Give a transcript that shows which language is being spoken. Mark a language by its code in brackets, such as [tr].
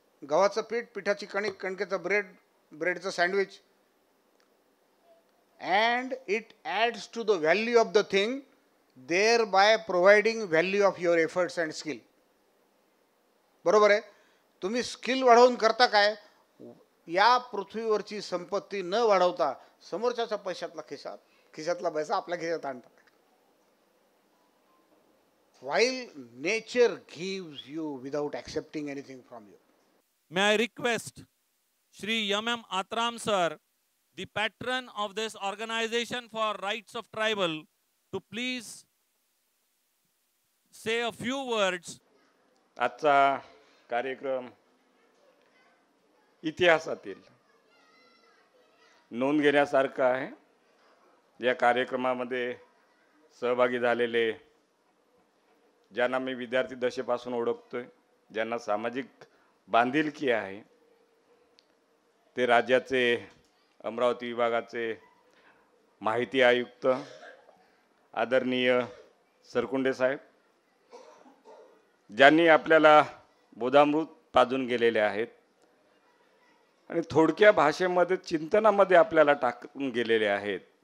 [mr] गव्हाचं पीठ, पिठाची कणिक, कणकेचं bread, ब्रेडचं sandwich, [en] and it adds to the value of the thing, thereby providing value of your efforts and skill. [mr] बरोबर आहे. तुम्ही स्किल वाढवून करता काय? या पृथ्वीवरची संपत्ती न वाढवता समोरच्याचा खिशातला पैसा आपल्या खिशात आणता. [en] While nature gives you without accepting anything from you. May I request Shri M.M. Atram sir, the patron of this organization for rights of tribal, to please say a few words. [mr] आजचा कार्यक्रम इतिहासातील नोंद घेण्यासारखा आहे. या कार्यक्रमामध्ये सहभागी झालेले, ज्यांना मी विद्यार्थी दशेपासून ओळखतोय, ज्यांना सामाजिक बांधिलकी आहे, ते राज्याचे अमरावती विभागाचे माहिती आयुक्त आदरणीय सरकुंडे साहेब, ज्यांनी आपल्याला बोधामृत पाजून गेलेले आहेत आणि थोडक्या भाषेमध्ये चिंतनामध्ये आपल्याला टाकून गेलेले आहेत.